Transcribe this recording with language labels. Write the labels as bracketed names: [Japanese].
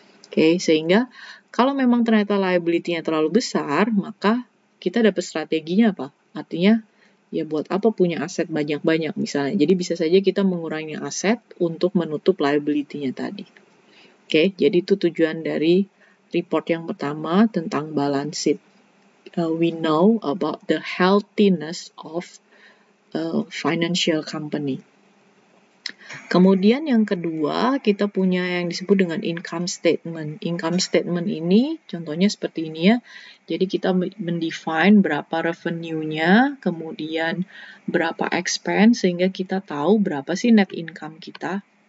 [Indonesian] Oke, sehingga kalau memang ternyata liability-nya terlalu besar, maka kita dapat strateginya apa? Artinya, ya buat apa punya aset banyak-banyak misalnya. Jadi bisa saja kita mengurangi aset untuk menutup liability-nya tadi. Oke, jadi itu tujuan dari report yang pertama tentang balance sheet. [English] We know about the healthiness of a financial company. [Indonesian] Kemudian yang kedua, kita punya yang disebut dengan income statement. Income statement ini contohnya seperti ini ya. Jadi kita mendefine berapa revenue-nya, kemudian berapa expense, sehingga kita tahu berapa sih net income kita.